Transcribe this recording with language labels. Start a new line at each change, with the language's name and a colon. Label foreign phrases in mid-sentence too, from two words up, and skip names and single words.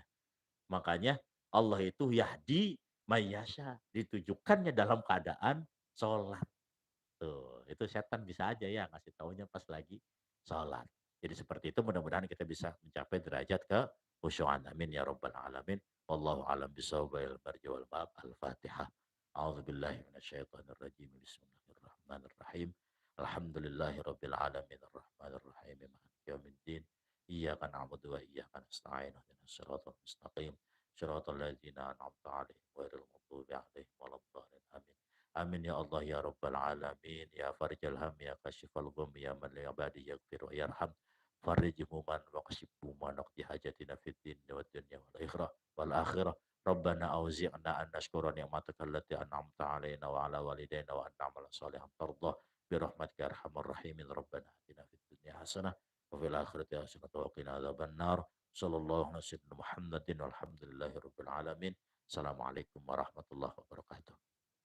Indonesian: Makanya Allah itu
Arabic: يهدي من يشاء.
Indonesian: Ditujukannya dalam keadaan sholat. Tuh, itu setan bisa aja ya ngasih taunya pas lagi sholat. Jadi seperti itu mudah-mudahan kita bisa mencapai derajat khusyuan.
Arabic: آمين يا رب العالمين. والله أعلم بالصواب المرجع والمآب. Al-Fatihah. أعوذ بالله من الشيطان الرجيم. بسم الله الرحمن الرحيم. الحمد لله رب العالمين الرحمن الرحيم مالك يوم الدين. إياك نعبد وإياك نستعين اهدنا الصراط المستقيم. صراط الذين أنعمت عليهم غير المغضوب عليهم ولا الضالين. آمين. آمين يا الله يا رب العالمين يا فارج الهم يا كاشف الغم يا من لعباده يغفر ويرحم فارج الهم وكاشف الغم وقاضي حاجاتنا في الدين والدنيا والآخرة ربنا أوزعنا أن نشكر نعمتك التي أنعمت علينا وعلى والدينا وأن نعمل صالحا ترضاه برحمتك يا أرحم الراحمين ربنا آتنا في الدنيا حسنة وفي الآخرة حسنة وقنا عذاب النار صلى الله عليه وسلم محمد والحمد لله رب العالمين. السلام عليكم ورحمة الله وبركاته.